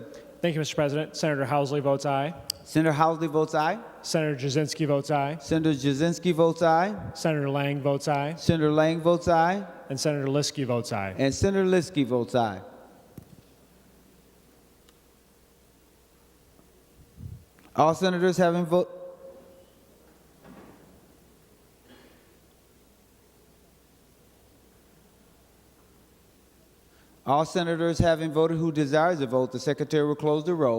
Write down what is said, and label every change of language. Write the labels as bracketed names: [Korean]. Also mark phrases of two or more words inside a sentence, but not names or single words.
[English] Thank you, Mr. President. Senator Housley votes aye. Senator Housley votes aye. Senator Jasinski votes aye. Senator Jasinski votes aye. Senator Lang votes aye. Senator Lang votes aye. And Senator Liskey votes aye. And Senator Liskey votes aye. All senators having voted. All senators having voted who desires to vote, the Secretary will close the roll.